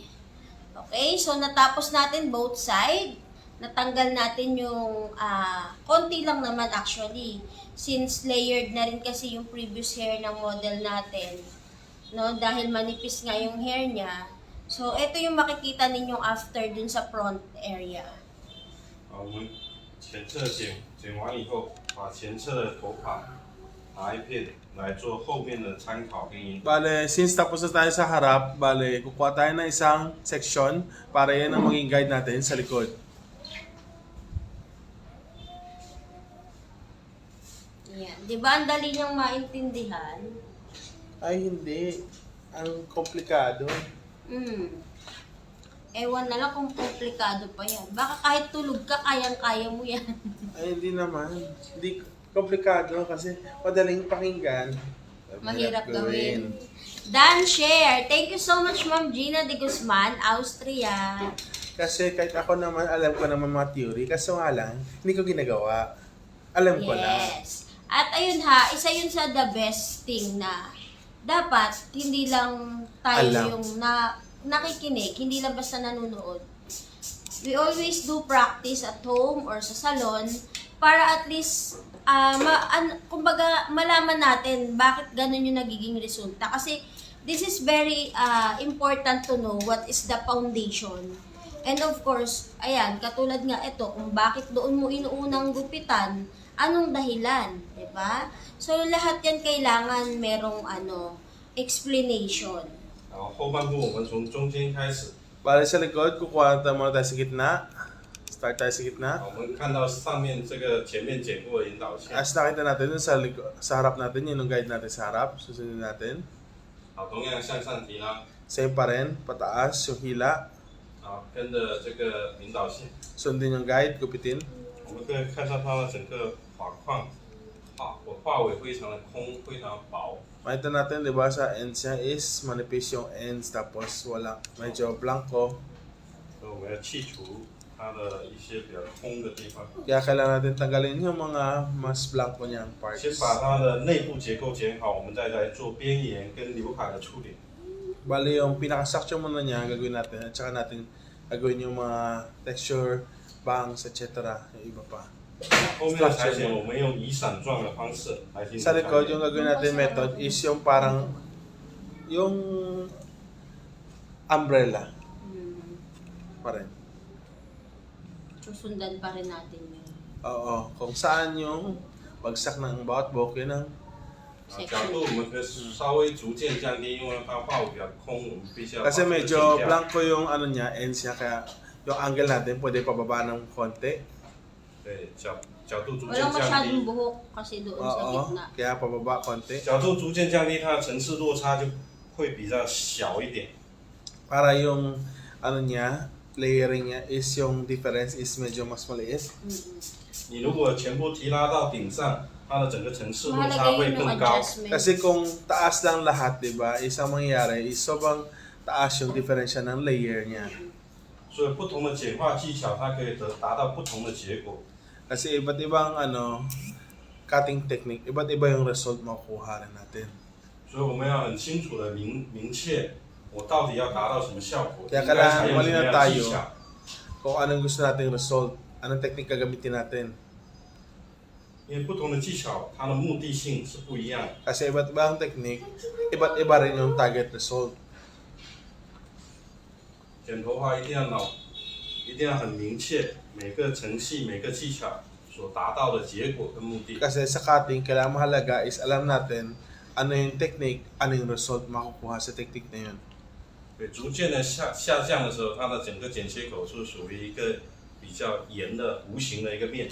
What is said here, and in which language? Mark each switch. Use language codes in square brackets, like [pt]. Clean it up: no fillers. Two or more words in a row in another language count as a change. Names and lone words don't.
[tl] Okay, so natapos natin both side. Natanggal natin yung konti lang naman actually. Since layered na rin kasi yung [en] previous hair [tl] ng model natin. No, dahil manipis nga yung hair niya. So, ito yung makikita ninyong after dun sa front area. [zh] 好，我们前侧剪完以后，把前侧的头发拿一片来做后面的参考跟引导。 [tl] Bale, since tapos na tayo sa harap, bale, kukuha tayo ng isang section para yan ang maging guide natin sa likod. Yan. Di ba ang dali niyang maintindihan? Ay, hindi. Ang komplikado. Ewan na lang kung komplikado pa yan. Baka kahit tulog ka, kayang-kaya mo yan. Ay, hindi naman. Hindi komplikado kasi madaling pakinggan. Mahirap gawin. Dan share. [en] Thank you so much, Ma'am Gina de Guzman, Austria. [tl] Kasi kahit ako naman, alam ko naman mga theory. Kaso nga lang, hindi ko ginagawa. Alam ko lang. Yes. At ayun ha, isa yun sa [en] the best thing [tl] na dapat hindi lang tayo Alam. yung nakikinig, hindi lang basta nanonood. [en] We always do practice at home [tl] or sa salon para [en] at least [tl] kumbaga malaman natin bakit ganun yung nagiging resulta. [en] Kasi this is very important to know what is the foundation. And of course, [tl] ayan, katulad nga ito, kung bakit doon mo inuunang gupitan, anong dahilan, 'di ba? So lahat 'yan kailangan merong explanation. [zh] 然后后半部我们从中间开始， [tl] Para sa likod, kukuha muna tayo sa gitna. Start tayo sa gitna. [zh] 我们看到上面这个前面剪过的引导线， [tl] As nakita natin dun sa harap natin, yun yung guide natin sa harap. Susunod natin. [zh] 好，同样向上提拉， [tl] Same pa rin, pataas, yung hila. [zh] 好，跟着这个引导线， [tl] Sundin yung guide, gupitin. [zh] 我们可以看到它的整个画框，我画尾非常的空，非常薄。 [tl] Makita natin, di ba, sa ends niya is manipis yung ends, tapos wala, medyo blanco. [zh] 所以我们要去除它的一些比较空的地方， [tl] Kaya kailangan natin tanggalin yung mga mas blanco niyang parts. [zh] 先把它的内部结构剪好，我们再来做边沿跟刘海的处理。 [tl] Bali yung pinaka-structure muna niya, gagawin natin. At saka natin gagawin yung mga texture, bangs, etc. Yung iba pa. [zh] 后面的裁剪我们用以伞状的方式来进行 [tl] Sa [zh] 裁 [tl] likod, [zh] 剪 [tl] yung。gagawin natin method is yung parang yung umbrella pa rin. Susundan pa rin natin yun. Oo, kung saan yung bagsak ng bawat buhok, yun ang [zh] 角度我们可以稍微逐渐降低，因为它画尾比较空，我们必须要把 [tl] kasi [zh] 这个 [tl] medyo [zh] 剪掉。 [tl] blanco yung ano niya, ends niya, kaya yung angle natin pwede pababa ng konti. [zh] 对，角度逐渐 [tl] Walang [zh] 降 [tl] masyadong [zh] 低， [tl] buhok kasi doon sa Oo, gitna. kaya pababa konti. [zh] 角度逐渐降低，它的层次落差就会比较小一点。 [tl] Para yung ano niya, layering niya is yung difference is medyo mas maliit. [zh] 你如果全部提拉到顶上，它的整个层次落 [tl] Mahalaga [zh] 差会 [tl] yun yung [zh] 更高。 [tl] adjustment. Kasi kung taas lang lahat, di ba, isang mangyayari is sobrang taas yung diferensya ng layer niya. [zh] 所以不同的简化技巧，它可以达到不同的结果。 [tl] Kasi iba't ibang [en] cutting technique, [tl] iba't iba yung result makukuha rin natin. [zh] 所以我们要很清楚的明确，我到底要达到什么效果，应 [tl] Kaya [zh] 该采 [tl] kailangan [zh] 用什么 [tl] malinaw [zh] 样的 [tl] tayo [zh] 技巧。 [tl] kung anong gusto nating result, anong technique gagamitin natin. [zh] 因为不同的技巧，它的目的性是不一样的。 [tl] Kasi iba't ibang technique, iba't iba rin yung [en] target result. [zh] 剪头发一定要很明确，每个程序、每个技巧所达到的结果跟目的。 [tl] Kasi sa cutting, kailangan mahalaga is alam natin ano yung technique, ano yung result makukuha sa technique na yun. [zh] 对，逐渐的下降的时候，它的整个剪切口是属于一个比较圆的弧形的一个面。